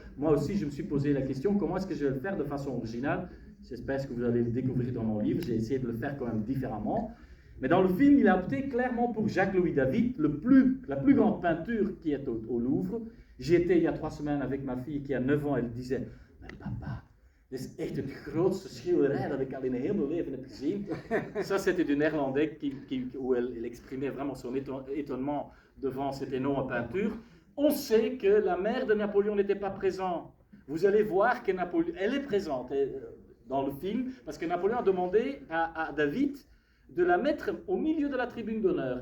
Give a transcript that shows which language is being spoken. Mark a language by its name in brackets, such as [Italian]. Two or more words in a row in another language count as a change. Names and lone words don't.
[French] Moi aussi, je me suis posé la question, comment est-ce que je vais le faire de façon originale? J'espère que vous allez le découvrir dans mon livre. J'ai essayé de le faire quand même différemment. Mais dans le film, il a opté clairement pour Jacques-Louis David, la plus grande peinture qui est au Louvre. J'y étais il y a 3 semaines avec ma fille qui a 9 ans. Elle disait, mais papa, [Dutch] dit is echt het grootste schilderij dat ik al in mijn hele leven heb gezien. [French] Ça, c'était du néerlandais où elle exprimait vraiment son étonnement devant cette énorme peinture. On sait que la mère de Napoléon n'était pas présente. Vous allez voir que Napoléon, elle est présente dans le film, parce que Napoléon a demandé à David de la mettre au milieu de la tribune d'honneur.